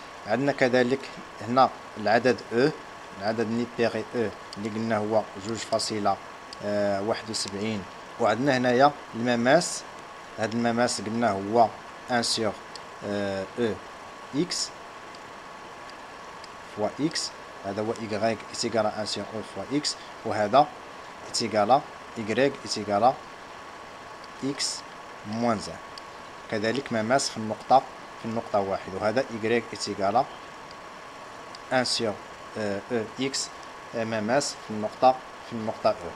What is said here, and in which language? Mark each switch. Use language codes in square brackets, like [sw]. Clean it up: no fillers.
[ar] عندنا كذلك هنا العدد او، العدد نيبيري او اللي قلنا هو 2.71. وعندنا هنايا المماس، هذا المماس قلنا هو 1 sur او اكس فوا اكس. [fr] هذا هو y est égal à 1 sur e fois x، وهذا est égal à y est égal à x moins 1. [ar] كذلك مماس في النقطة واحد، وهذا [fr] y est égal à 1 sur e x [ar] مماس في النقطة e.